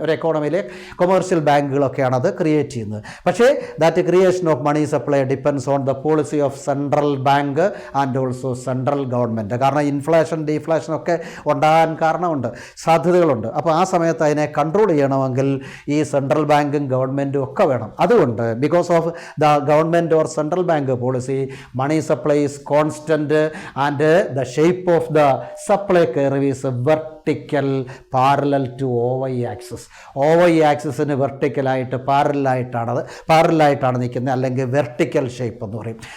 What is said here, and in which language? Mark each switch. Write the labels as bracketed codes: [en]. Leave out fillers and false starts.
[ml] ഒരു എക്കോണമിയിലെ കൊമേഴ്ഷ്യൽ ബാങ്കുകളൊക്കെയാണ് അത് ക്രിയേറ്റ് ചെയ്യുന്നത്. പക്ഷേ [en] That creation of money supply depends on the policy of central bank and also central government. [ml] കാരണം inflation deflation ഒക്കെ ഉണ്ടാകാൻ കാരണമുണ്ട്, സാധ്യതകളുണ്ട്. അപ്പോൾ ആ സമയത്ത് അതിനെ കൺട്രോൾ ചെയ്യണമെങ്കിൽ ഈ സെൻട്രൽ ബാങ്കും ഗവൺമെൻറ്റും ഒക്കെ വേണം. [en] അതുകൊണ്ട് because of the government or central bank policy money supply is constant and the shape of the supply curve is vertical parallel to OY axis. [ml] OY ആക്സിസിന് വെർട്ടിക്കലായിട്ട് പാരലായിട്ടാണ് നിൽക്കുന്നത്, അല്ലെങ്കിൽ വെർട്ടിക്കൽ ഷേപ്പ് എന്ന് പറയും.